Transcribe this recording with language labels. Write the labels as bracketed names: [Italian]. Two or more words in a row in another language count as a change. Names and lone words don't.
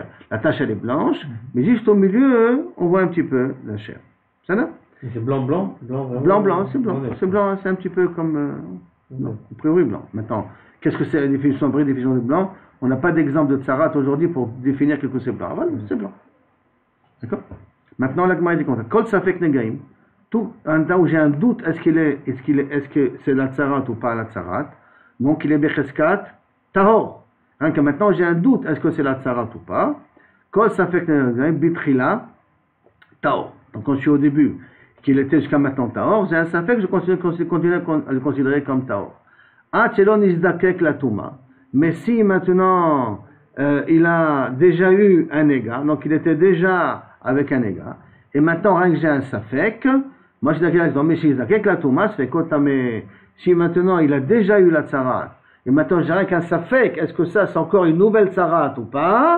[French] La tache, elle est blanche, mais juste au milieu, on voit un petit peu la chair. Ça va? C'est blanc, blanc? Blanc, c'est blanc. C'est blanc, c'est un petit peu comme... non, a priori blanc. Maintenant, qu'est-ce que c'est la définition vraie, définition de blanc? On n'a pas d'exemple de tsarat aujourd'hui pour définir quelque chose c'est blanc. Voilà, c'est blanc. D'accord? Maintenant, la Gemara dit comme ça. [Hebrew] כל ספק נגעים. [French] Tout un temps où j'ai un doute, est-ce que c'est la tsarat ou pas la tsarat? Donc il est [Hebrew] בחזקת טהור. [French] Hein, que maintenant j'ai un doute, est-ce que c'est la tsarat ou pas? [Hebrew] כל ספק נגעים בתחילה טהור. [French] Donc quand je suis au début, qu'il était jusqu'à maintenant tahor, j'ai un safek, je continue à le considérer comme tahor. Ah, [Hebrew] שלא נזקק לטומאה. [French] Mais si maintenant il a déjà eu un éga, donc il était déjà avec un éga, et maintenant rien que j'ai un safek, moi je dis mais si [Hebrew] נזקק לטומאה, [French] c'est mais si maintenant il a déjà eu la tsarat, et maintenant j'ai rien qu'un safek, est-ce que ça c'est encore une nouvelle tsarat ou pas?